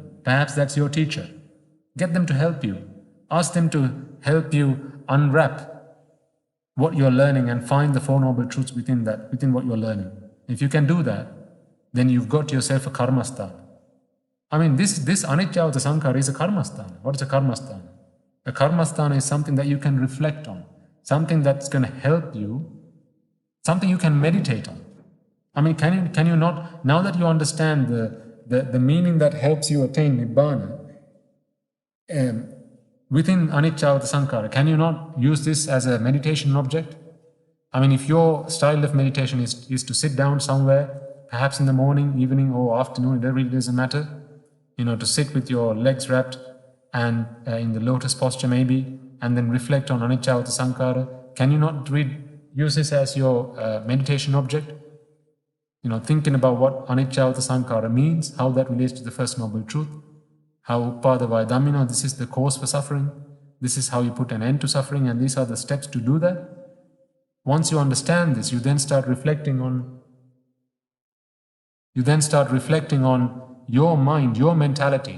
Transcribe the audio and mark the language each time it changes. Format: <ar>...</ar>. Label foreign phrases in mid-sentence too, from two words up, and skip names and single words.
<en>Perhaps that's your teacher. Get them to help you. Ask them to help you unwrap what you're learning and find the Four Noble Truths within what you're learning. If you can do that, then you've got yourself a karmasthana. I mean, this</en> <pi>anicca vatha sankara</pi> <en>is a karmasthana. What is a karmasthana? A karmasthana is something that you can reflect on, something that's going to help you, something you can meditate on. I mean, can you not, now that you understand the meaning that helps you attain Nibbana, within</en> <pi>anicca vatha sankara,</pi> <en>can you not use this as a meditation object? I mean, if your style of meditation is to sit down somewhere, perhaps in the morning, evening, or afternoon, it really doesn't matter, to sit with your legs wrapped and in the lotus posture maybe, and then reflect on</en> <pi>anicca vatha sankara,</pi> <en>can you not use this as your meditation object? Thinking about what</en> <pi>anicca vatha sankara</pi> <en>means, how that relates to the First Noble Truth, how</en> <pi>upadavaya dhammino,</pi> <en>this is the cause for suffering, this is how you put an end to suffering, and these are the steps to do that. Once you understand this, you then start reflecting on your mind, your mentality.</en>